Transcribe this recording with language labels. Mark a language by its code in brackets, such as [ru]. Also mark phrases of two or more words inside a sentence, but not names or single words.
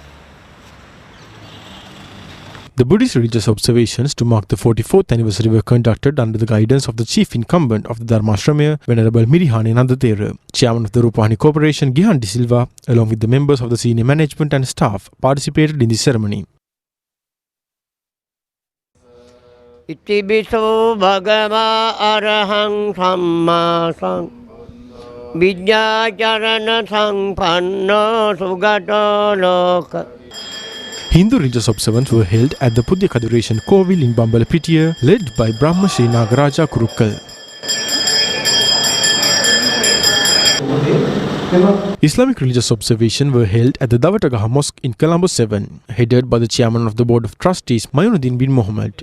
[en] The Buddhist religious observations to mark the 44th anniversary were conducted under the guidance of the chief incumbent of the Dharmashrame, Venerable Mirihane Nandathera. Chairman of the Rupavahini Corporation, Gihan De Silva, along with the members of the senior management and staff, participated in the ceremony. [pi] ඉතිබිසෝ භගවා අරහං සම්මා විද්‍යාචරණ සංපන්නෝ සුගතෝ ලෝක. [en] Hindu religious observances were held at the Pudya Kaduration Kovil in Bambalapitiya, led by Brahma Sri Nagaraja Kurukkal. Islamic religious observations were held at the Davatagaha Mosque in Colombo 7, headed by the chairman of the Board of Trustees, Mayunuddin bin Mohammed.